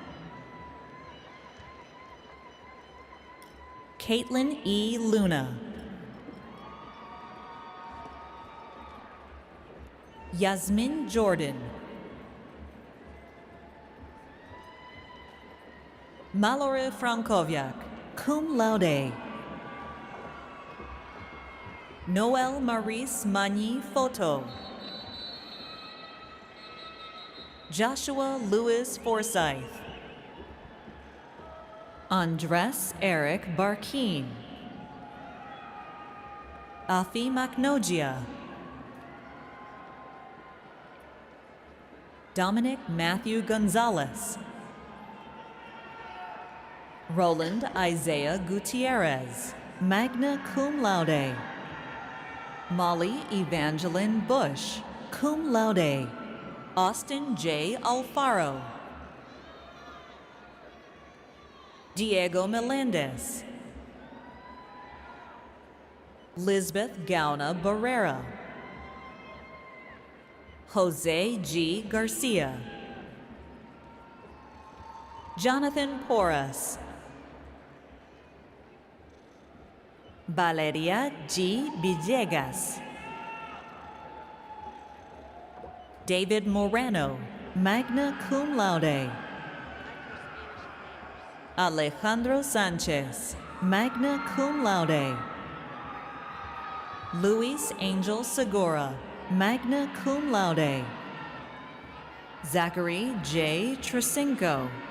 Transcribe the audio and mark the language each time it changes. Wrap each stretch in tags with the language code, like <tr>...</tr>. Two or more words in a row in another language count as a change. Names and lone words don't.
<en>Caitlin E. Luna. Yasmin Jordan. Mallory Frankowiak,</en> <la>cum laude.</la> <en>Noel Maurice Magny Photo. Joshua Louis Forsyth. Andres Eric Barkeen. Afi Maknogia. Dominic Matthew Gonzalez. Roland Isaiah Gutierrez,</en> <la>magna cum laude.</la> <en>Molly Evangeline Bush,</en> <la>cum laude.</la> <en>Austin J. Alfaro. Diego Melendez. Lisbeth Gauna Barrera. Jose G. Garcia. Jonathan Porras. Valeria G. Villegas. David Morano,</en> <la>magna cum laude.</la> <en>Alejandro Sanchez,</en> <la>magna cum laude.</la> <en>Luis Angel Segura,</en> <la>magna cum laude.</la> <en>Zachary J. Tresinko.</en>